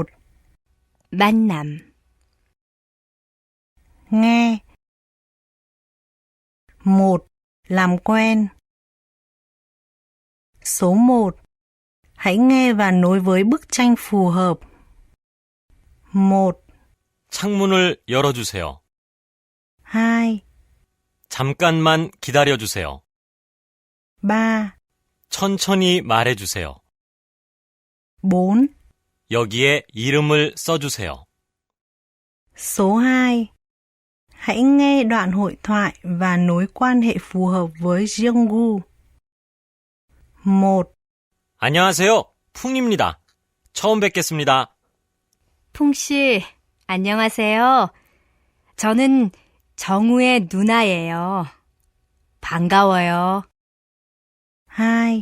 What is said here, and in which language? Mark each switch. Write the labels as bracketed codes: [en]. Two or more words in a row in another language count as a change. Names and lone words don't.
[ko] 만남, [vi] Nghe. 1. Làm quen. Số 1. Hãy nghe và nối với bức tranh phù hợp. 1, [ko] 창문을 열어주세요. 2, 잠깐만 기다려주세요. 3, 천천히 말해주세요. 4. 여기에 이름을 써주세요. [vi] Số 2. Hãy nghe đoạn hội thoại và nối quan hệ phù hợp với Junggu. 1. [ko] 안녕하세요. 풍입니다. 처음 뵙겠습니다. 풍씨, 안녕하세요. 저는 정우의 누나예요. 반가워요. 2.